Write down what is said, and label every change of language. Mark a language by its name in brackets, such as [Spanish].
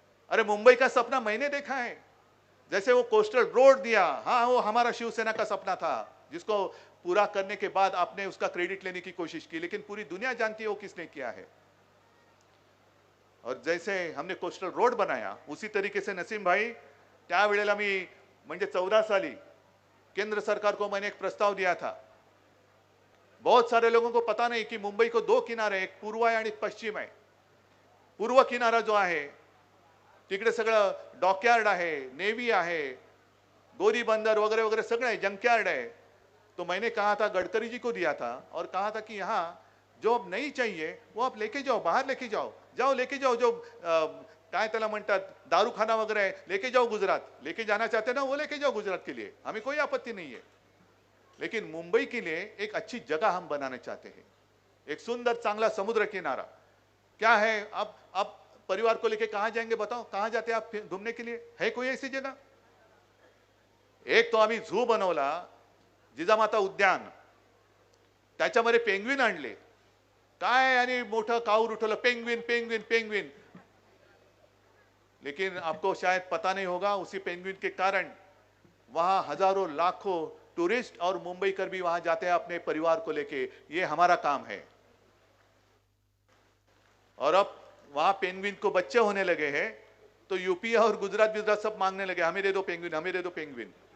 [Hindi] अरे मुंबई का सपना मैंने देखा है, जैसे वो कोस्टल रोड दिया, हाँ वो हमारा शिवसेना का सपना था, जिसको पूरा करने के बाद आपने उसका क्रेडिट लेने की कोशिश की, लेकिन पूरी दुनिया जानती है वो किसने किया है। और जैसे हमने कोस्टल रोड बनाया, उसी तरीके से नसीम भाई, [Marathi] त्यावेळेला मी म्हणजे 14 साली [Hindi] केंद्र सरकार को मैंने एक प्रस्ताव दिया था। बहुत सारे लोगों को पता नहीं कि मुंबई को 2 किनारे, [Marathi] एक पूर्व आहे आणि एक पश्चिम आहे। पूर्व किनारा जो आहे तिकडे सगळं डॉकयार्ड आहे, नेव्ही आहे, गोरी बंदर वगैरह वगैरह सगळं आहे, जंकयार्ड है। [Hindi] तो मैंने कहा था, गडकरी जी को दिया था और कहा था कि यहाँ जो अब नहीं चाहिए वो आप लेके जाओ, बाहर लेके जाओ, लेके जाओ, [Marathi] जो काय त्याला म्हणतात दारूखाना [Hindi] वगैरह लेके जाओ, गुजरात लेके जाना चाहते ना वो लेके जाओ गुजरात के लिए, हमें कोई आपत्ति नहीं है। लेकिन मुंबई के लिए एक अच्छी जगह हम बनाना चाहते हैं, एक सुंदर चांगला समुद्र किनारा। क्या है, अब परिवार को लेके कहां जाएंगे बताओ? कहां जाते आप घूमने के लिए? है कोई ऐसी जगह? [Marathi] एक तो आम्ही झू बनवला, जिजामाता उद्यान, त्याच्यामध्ये पेंग्विन आणले, काय आणि मोठं काऊर उठवलं, पेंग्विन पेंग्विन पेंग्विन। [Hindi] लेकिन आपको शायद पता नहीं होगा, उसी पेंग्विन के कारण वहां हजारों लाखों टूरिस्ट और मुंबईकर भी वहां जाते हैं अपने परिवार को लेके। ये हमारा काम है। और अब वहां पेंग्विन को बच्चे होने लगे हैं, तो यूपी और गुजरात सब मांगने लगे, हमें दे दो पेंग्विन, हमें दे दो पेंग्विन।